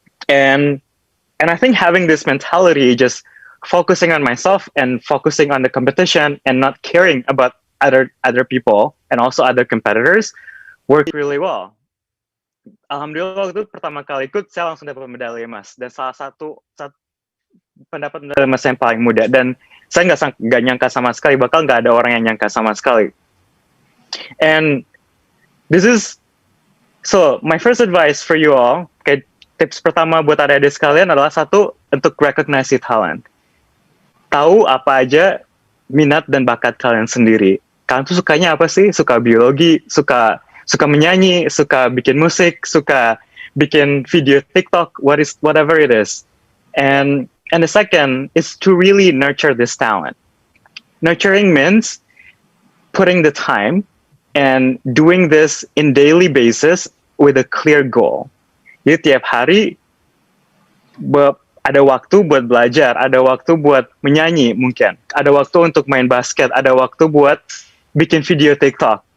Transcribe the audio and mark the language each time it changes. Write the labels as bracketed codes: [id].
[en] And I think having this mentality, just focusing on myself and focusing on the competition and not caring about other people and also other competitors work really well. [id] Alhamdulillah waktu itu pertama kali ikut saya langsung dapat medali emas dan salah satu pendapat medali emas yang paling muda dan saya nggak nyangka sama sekali bakal nggak ada orang yang nyangka sama sekali. [en] And this is so my first advice for you all. [id] Kayak tips pertama buat adik-adik sekalian adalah satu untuk [en] recognize talent. [id] Tahu apa aja minat dan bakat kalian sendiri. Kalian tuh sukanya apa sih? Suka biologi, suka menyanyi, suka bikin musik, suka bikin video TikTok, [en] whatever it is. And the second is to really nurture this talent. Nurturing means putting the time and doing this in daily basis with a clear goal. [id] Jadi tiap hari ada waktu buat belajar, ada waktu buat menyanyi mungkin, ada waktu untuk main basket, ada waktu buat bikin video TikTok.